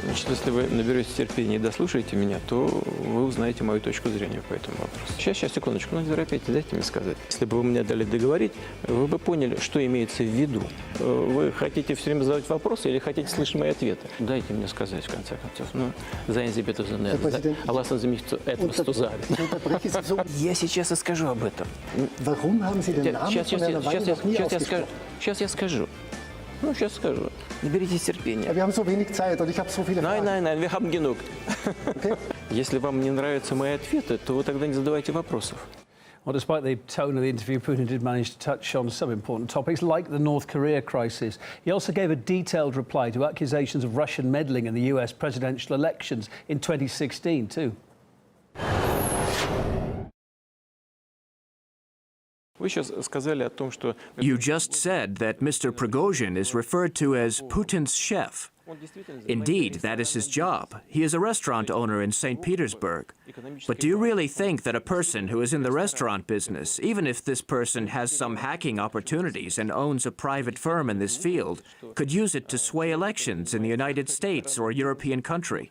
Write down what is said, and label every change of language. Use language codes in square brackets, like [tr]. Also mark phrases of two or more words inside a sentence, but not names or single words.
[ru] если вы наберетесь терпения и дослушаете меня, то вы узнаете мою точку зрения по этому вопросу. Сейчас, секундочку, не торопитесь, дайте мне сказать. Если бы вы мне дали договорить, вы бы поняли, что имеется в виду. Вы хотите все время задавать вопросы или хотите слышать мои ответы? Дайте мне сказать, в конце концов. Ну, [de] seien Sie bitte so nett. Lassen Sie mich etwas zu sagen. [ru] Я сейчас и скажу об этом. [de] Warum haben Sie den Namen von einer Weile noch nie ausgesprochen? [ru] Сейчас я скажу. Ну, сейчас скажу. Наберитесь терпения. [de] Wir haben so wenig Zeit und ich habe so viele Fragen. Nein, wir haben genug. Okay. [ru] Если вам не нравятся мои ответы, то вы тогда не задавайте вопросов. [en] Well, despite the tone of the interview, Putin did manage to touch on some important topics, like the North Korea crisis. He also gave a detailed reply to accusations of Russian meddling in the US presidential elections in 2016, too. [ru] Вы сейчас сказали о том, что... [en] You just said that Mr. Prigozhin is referred to as Putin's chef. Indeed, that is his job. He is a restaurant owner in St. Petersburg. But do you really think that a person who is in the restaurant business, even if this person has some hacking opportunities and owns a private firm in this field, could use it to sway elections in the United States or a European country?